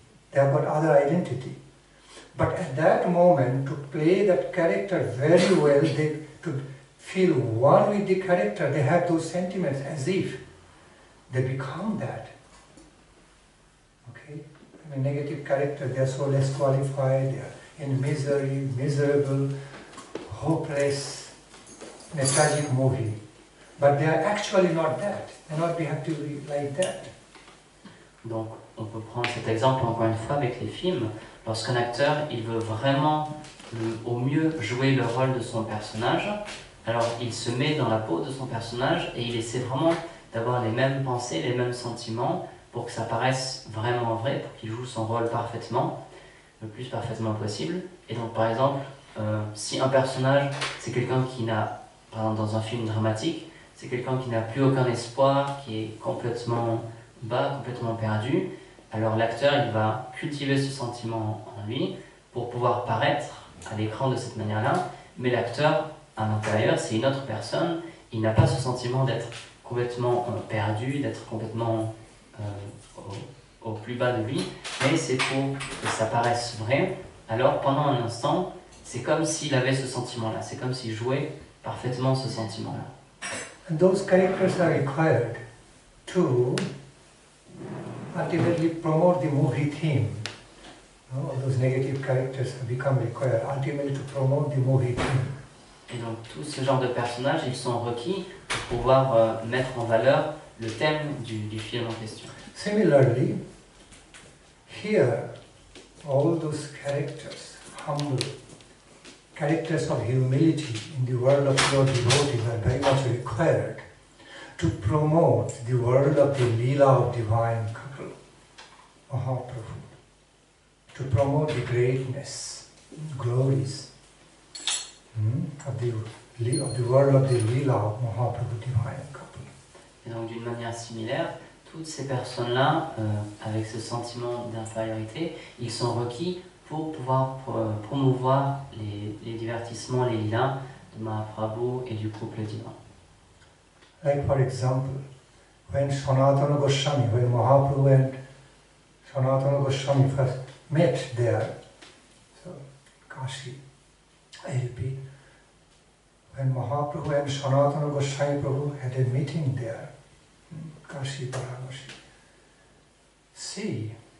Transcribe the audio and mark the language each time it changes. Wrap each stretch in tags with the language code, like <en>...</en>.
<en>They have got other identity. But at that moment, to play that character very well, to feel one with the character, they have those sentiments as if they become that. Okay? I mean, negative character, they are so less qualified, they are in misery, miserable, hopeless. in a tragic movie. But they are actually not that. They are not have to be like that.</en> <fr>Donc, on peut prendre cet exemple encore une fois avec les films. Lorsqu'un acteur, il veut vraiment au mieux jouer le rôle de son personnage, alors il se met dans la peau de son personnage et il essaie vraiment d'avoir les mêmes pensées, les mêmes sentiments pour que ça paraisse vraiment vrai, pour qu'il joue son rôle parfaitement, le plus parfaitement possible. Et donc, par exemple, si un personnage, c'est quelqu'un qui n'a, par exemple dans un film dramatique, c'est quelqu'un qui n'a plus aucun espoir, qui est complètement bas, complètement perdu, alors l'acteur, il va cultiver ce sentiment en lui pour pouvoir paraître à l'écran de cette manière-là, mais l'acteur, à l'intérieur, c'est une autre personne, il n'a pas ce sentiment d'être complètement perdu, d'être complètement au plus bas de lui, mais c'est pour que ça paraisse vrai. Alors pendant un instant, c'est comme s'il avait ce sentiment-là, c'est comme s'il jouait parfaitement ce sentiment-là.</fr> <en>And those characters are required to ultimately promote the movie theme. All those negative characters become required ultimately to promote the movie theme.</en> <fr>Et donc tout ce genre de personnages, ils sont requis pour pouvoir mettre en valeur le thème du film en question.</fr> <en>Similarly, here, all those characters, humble, characters of humility in the world of pure devotees are very much required to promote the world of the Lila of divine couple, Mahaprabhu, to promote the greatness, glories of the world of the Lila of Mahaprabhu divine couple.</en> <fr>Et donc d'une manière similaire, toutes ces personnes-là, avec ce sentiment d'infériorité, ils sont requis pour pouvoir promouvoir les divertissements, les lilas de Mahaprabhu et du couple divin.</fr> <en>Like for example, when Sanatana Goswami, when Mahaprabhu and Sanatana Goswami first met there, so Kashi, I repeat, when Mahaprabhu and Sanatana Goswami Prabhu had a meeting there, Kashi Paramashi, see,</en>